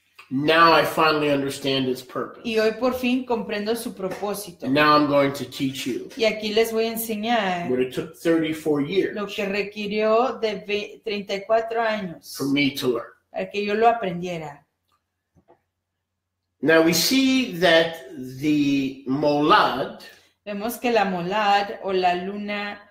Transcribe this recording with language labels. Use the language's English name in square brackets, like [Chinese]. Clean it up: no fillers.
[English] Now I finally understand its purpose. [Spanish] Y hoy por fin comprendo su propósito. [English] And now I'm going to teach you [Spanish] Y aquí les voy a enseñar [English] what it took 34 years [Spanish] lo que requirió de 34 años [English] for me to learn. [Spanish] para que yo lo aprendiera. [English] Now we see that the molad, [Spanish] Vemos que la molad o la luna